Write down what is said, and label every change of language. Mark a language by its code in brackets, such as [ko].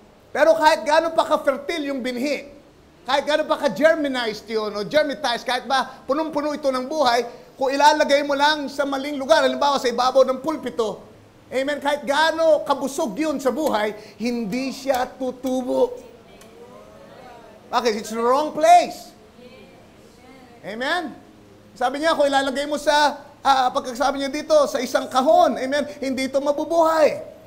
[tl] Pero kahit gaano pa ka-fertile yung binhi, kahit gaano pa ka-germinized yun o germitize, kahit ba punong-puno ito ng buhay, kung ilalagay mo lang sa maling lugar, halimbawa sa ibabaw ng pulpito, amen, kahit gaano kabusog yun sa buhay, hindi siya tutubo. Bakit? [en] It's the wrong place. Amen? [tl] Sabi niya, kung ilalagay mo sa, pagkasabi niya dito, sa isang kahon, amen, hindi ito mabubuhay.